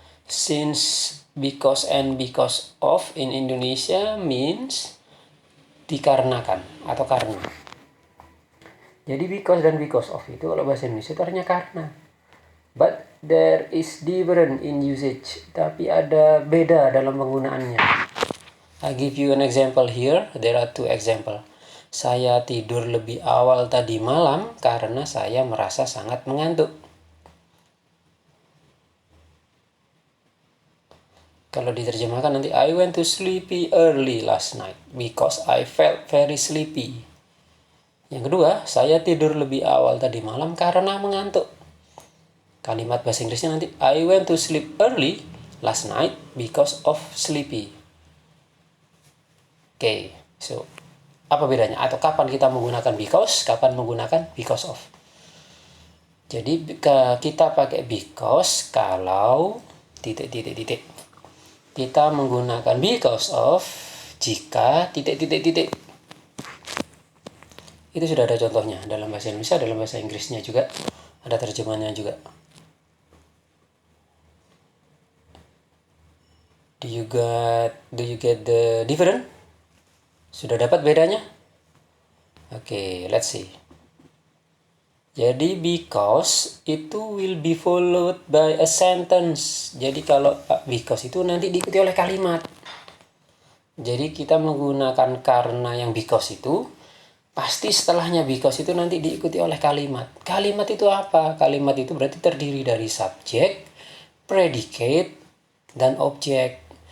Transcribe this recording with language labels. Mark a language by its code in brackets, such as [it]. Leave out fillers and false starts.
[en] Since because and because of in Indonesia means [id] dikarenakan atau karena. Jadi because dan because of itu kalau bahasa Indonesia itu artinya karena. [en] But there is different in usage. [id] Tapi ada beda dalam penggunaannya. [en] I give you an example here. There are two example. [id] Saya tidur lebih awal tadi malam karena saya merasa sangat mengantuk. Kalau diterjemahkan nanti, [en] I went to sleepy early last night because I felt very sleepy. [id] Yang kedua, saya tidur lebih awal tadi malam karena mengantuk. Kalimat bahasa Inggrisnya nanti, [en] I went to sleep early last night because of sleepy. [id] Oke, so apa bedanya? Atau kapan kita menggunakan because, kapan menggunakan because of. Jadi kita pakai because kalau titik. Kita menggunakan because of jika titik. Itu sudah ada contohnya dalam bahasa Indonesia, dalam bahasa Inggrisnya juga ada terjemahannya juga. [en] Do you get the difference? [id] Sudah dapat bedanya? [en] Oke, let's see. [id] Jadi [en] because itu will be followed by a sentence. [id] Jadi kalau because itu nanti diikuti oleh kalimat. Jadi kita menggunakan karena yang because itu pasti setelahnya because itu nanti diikuti oleh kalimat. Kalimat itu apa? Kalimat itu berarti terdiri dari subjek, predicate, dan objek.